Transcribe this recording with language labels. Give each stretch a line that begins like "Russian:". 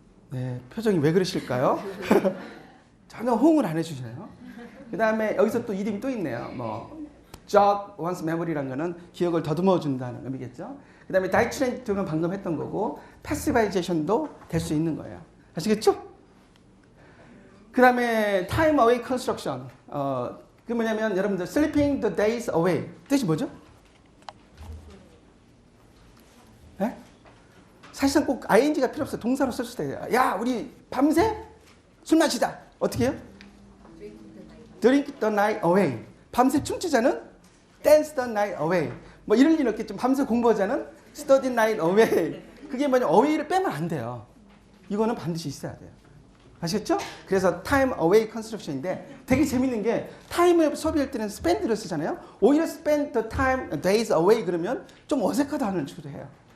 Korean: 네, 표정이 왜 그러실까요? 전혀 호응을 안 해주시네요. 그 다음에 여기서 또 이름이 또 있네요.
English: jog one's memory
Korean: 라는 거는 기억을 더듬어 준다는 의미겠죠. 그 다음에 다이트렌트는 방금 했던 거고 패시바이제이션도 될 수 있는 거예요. 아시겠죠? 그 다음에
English: time away construction.
Korean: 그 뭐냐면 여러분들
English: sleeping the days away
Korean: 뜻이 뭐죠? 네? 사실상 꼭 ing가 필요 없어요. 동사로 쓸 수도 있어요. 야 우리 밤새 술 마시자. 어떻게 해요?
English: drink the night away.
Korean: 밤새 춤추자는
English: dance the night away.
Korean: 이럴 리는 없겠죠. 밤새 공부하자는
English: study night away.
Korean: 그게 뭐냐 away를 빼면 안 돼요. 이거는 반드시 있어야 돼요. 아시겠죠? 그래서 time away construction인데 되게 재밌는 게 time을 소비할 때는 spend를 쓰잖아요. 오히려
English: spend the time days away
Korean: 그러면 좀 어색하다는 식으로 해요.